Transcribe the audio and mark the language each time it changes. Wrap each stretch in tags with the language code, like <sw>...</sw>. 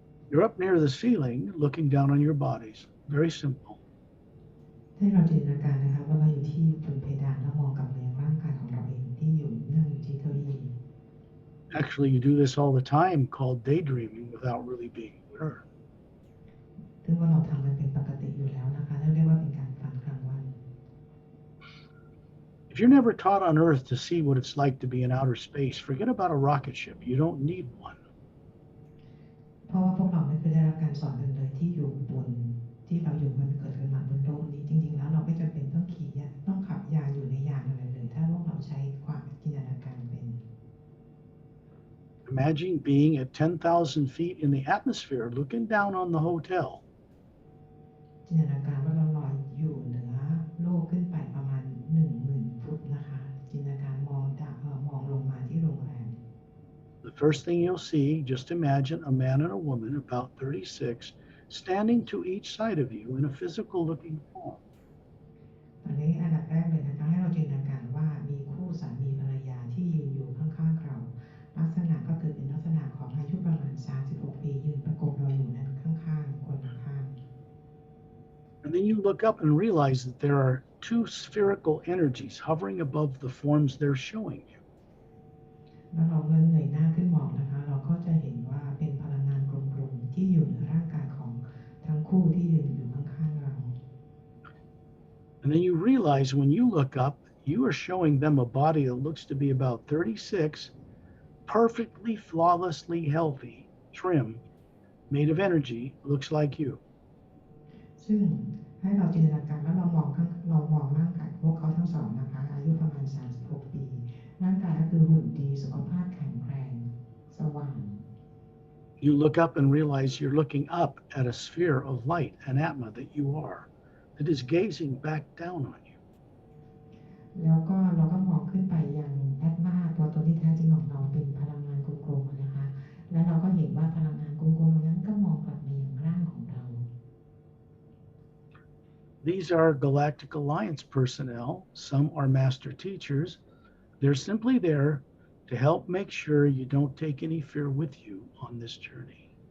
<en>You're up near the ceiling, looking down on your bodies. Very simple.</en> <th>ให้เราจินตนาการนะคะว่าเราอยู่ที่บนเพดานแล้วมองกลับมายังร่างกายของเราเองที่อยู่นั่งอยู่ที่เก้าอี้</th> <en>Actually, you do this all the time, called daydreaming, without really being aware.</en> <th>ซึ่งว่าเราทำมันเป็นปกติอยู่แล้วนะคะเรียกว่าเป็นการฝันกลางวัน</th> <en>If you're never taught on Earth to see what it's like to be in outer space, forget about a rocket ship. You don't need one.</en> <th>เพราะว่าพวกเราไม่เคยได้รับการสอนกันเลยที่อยู่บนที่เราอยู่บนเกิดขึ้นมาบนโลกนี้จริงๆแล้วเราไม่จำเป็นต้องขี่ยานต้องขับยานอยู่ในยานอะไรเลยถ้าพวกเราใช้ความจินตนาการเป็น</th> <en>Imagine being at 10,000 feet in the atmosphere, looking down on the hotel.</en> <th>จินตนาการว่าเราลอยอยู่เหนือโลกขึ้นไปประมาณ 10,000 ฟุตนะคะจินตนาการมองลงมาที่โรงแรม</th> <en>The first thing you'll see, just imagine a man and a woman about 36 standing to each side of you in a physical looking form.</en> <th>ตอนนี้อันดับแรกเลยนะคะให้เราจินตนาการว่ามีคู่สามีภรรยาที่ยืนอยู่ข้างๆเราลักษณะก็คือเป็นลักษณะของอายุประมาณ36ปียืนประกบเราอยู่นั้นข้างๆคนละข้าง</th> <en>And then you look up and realize that there are two spherical energies hovering above the forms they're showing you.</en> <th>แล้วเราเงยหน้าขึ้นมองนะคะเราก็จะเห็นว่าเป็นพลังงานกลมๆที่อยู่เหนือร่างกายของทั้งคู่ที่ยืนอยู่ข้างๆเรา</th> <en>And then you realize when you look up, you are showing them a body that looks to be about 36, perfectly, flawlessly healthy, trim, made of energy, looks like you.</en> <th>ซึ่งให้เราจินตนาการแล้วเรามองร่างกายพวกเขาทั้งสองนะคะอายุประมาณ36ปีร่างกายก็คือหุ่นดีสุขภาพแข็งแรงสว่าง</th> <en>You look up and realize you're looking up at a sphere of light, an Atma that you are, that is gazing back down on you.</en> <th>แล้วก็เราก็มองขึ้นไปยังแอตมาตัวตนที่แท้จริงของเราเป็นพลังงานกลมๆนะคะแล้วเราก็เห็นว่าพลังงานกลมๆนั้นก็มองกลับมายังร่างของเรา</th> <en>These are Galactic Alliance personnel. Some are master teachers. They're simply there to help make sure you don't take any fear with you on this journey.</en>